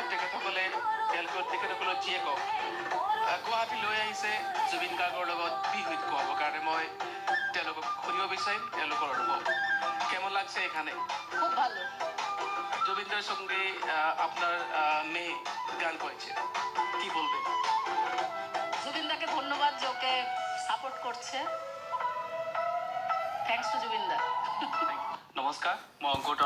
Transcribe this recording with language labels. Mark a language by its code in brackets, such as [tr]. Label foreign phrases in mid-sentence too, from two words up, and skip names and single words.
[as] তেখেতসকলৰ জীয়েকক গুৱাহাটী লৈ আহিছে জুবিন গাৰ্গৰ লগত বিহুত কোৱাবৰ কাৰণে। মই তেওঁলোকক শুনিব বিচাৰিম তেওঁলোকৰ অনুভৱ। [bn] কেমন লাগছে এখানে? খুব ভালো। জুবিনদার সঙ্গে আপনার মেয়ে গান করেছে, কি বলবেন? জুবিনদাকে ধন্যবাদ যে ওকে সাপোর্ট করছে। [en] thanks to Jubinda. [as] নমস্কাৰ, মই অংকুৰ।